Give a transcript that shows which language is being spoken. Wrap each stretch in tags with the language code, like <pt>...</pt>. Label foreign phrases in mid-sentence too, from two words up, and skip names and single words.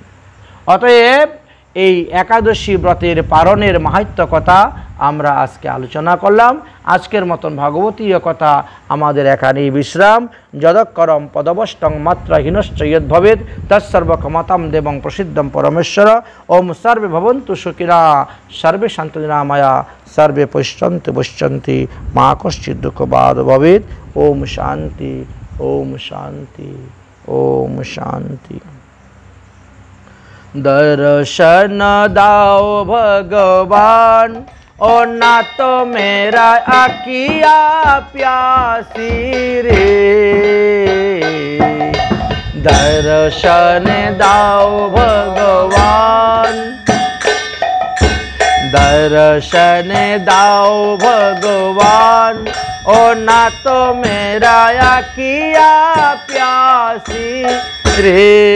<bn>অতএব এই একাদশী ব্রতের পালনের মাহাত্ম্য কথা আমরা আজকে আলোচনা করলাম। আজকের মতন ভাগবতীয় কথা আমাদের এখানেই বিশ্রাম।</bn> <sa>যদক্ষরম পদবষ্টং মাত্রা হীনশ্চ যদ্ভবেদ তৎসর্বক্ষমতাম দেবং প্রসিদ্ধম পরমেশ্বর। ওম সর্বে ভবন্তু সুখিনা, সর্বে শান্তি নিরাময়া, সর্বে পশ্যন্তি মা কশ্চিৎ দুঃখবাদ ভবেৎ। ওম শান্তি, ওম শান্তি, ওম শান্তি।</sa> <hi>दर्शन दाओ भगवान, ओ ना तो मेरा आँखिया प्यासी रे। दर्शन दाओ भगवान, दर्शन दाओ भगवान, ओ ना तो मेरा आँखिया प्यासी रे।</hi>